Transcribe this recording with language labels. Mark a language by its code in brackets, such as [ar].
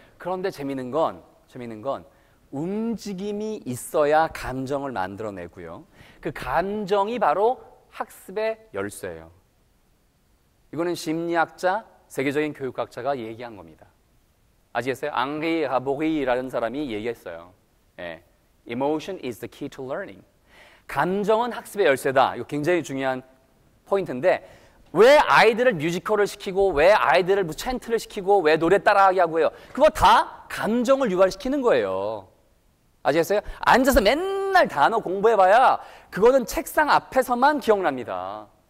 [ko] 그런데 재밌는 건 움직임이 있어야 감정을 만들어내고요. 그 감정이 바로 학습의 열쇠예요. 이거는 심리학자, 세계적인 교육학자가 얘기한 겁니다. 아시겠어요? 앙리 하보리라는 사람이 얘기했어요. 예. [en] Emotion is the key to learning. [ko] 감정은 학습의 열쇠다. 이거 굉장히 중요한 포인트인데 왜 아이들을 뮤지컬을 시키고 왜 아이들을 챈트를 시키고 왜 노래 따라하게 하고 해요? 그거 다 감정을 유발시키는 거예요. 아시겠어요? 앉아서 맨날 단어 공부해봐야 그거는 책상 앞에서만 기억납니다.